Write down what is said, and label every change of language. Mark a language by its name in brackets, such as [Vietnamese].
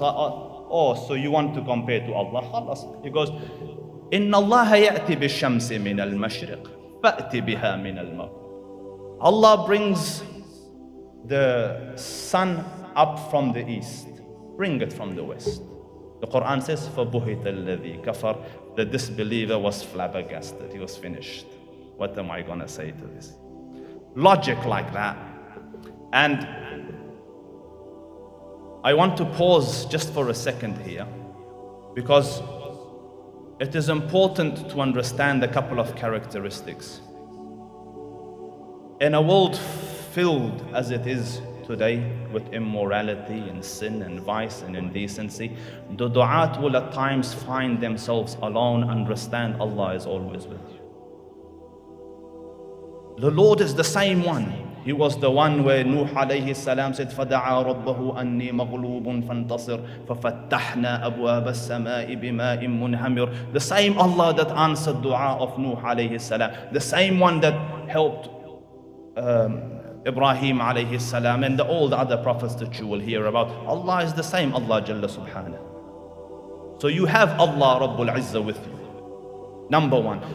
[English] Oh, so you want to compare to Allah? [Arabic] Khalas. [English] He goes, [Arabic] إن الله يأتي بالشمس من المشرق فأتي بها من المغرب. [English] Allah brings the sun up from the east, bring it from the west. The Quran says, [Arabic] فَبُهِتَ الَّذِي كَفَرَ. [English] The disbeliever was flabbergasted. He was finished. What am I going to say to this? Logic like that. And I want to pause just for a second here, because it is important to understand a couple of characteristics. In a world filled as it is today with immorality and sin and vice and indecency, the du'at will at times find themselves alone. Understand, Allah is always with you. The Lord is the same one. He was the one where Nuh alayhi salam said, [Arabic] فَدَعَا رَبَّهُ أَنِّي مَغْلُوبٌ فَانْتَصِرْ فَفَتَّحْنَا أَبْوَابَ السَّمَاءِ بِمَاءٍ مُنْهَمِرٍ. [English] The same Allah that answered dua of Nuh alayhi salam, the same one that helped Ibrahim alayhi salam and all the other prophets that you will hear about. Allah is the same Allah Jalla Subhanahu. So you have Allah Rabbul Izzah with you. Number one.